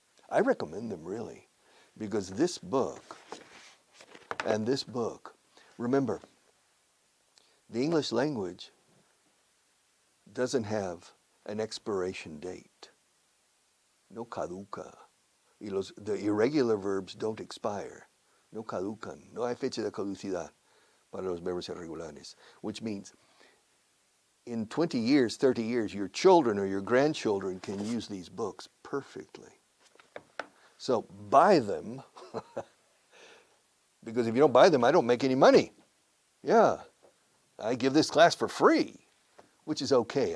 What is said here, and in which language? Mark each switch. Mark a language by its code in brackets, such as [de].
[en] I recommend them, really, because this book and this book, remember, the English language doesn't have an expiration date. [es] No caduca. [en] The irregular verbs don't expire. [es] No caducan. No hay fecha de caducidad para los verbos irregulares. [en] Which means in 20 years, 30 years, your children or your grandchildren can use these books perfectly. So buy them, because if you don't buy them, I don't make any money. Yeah, I give this class for free, which is okay.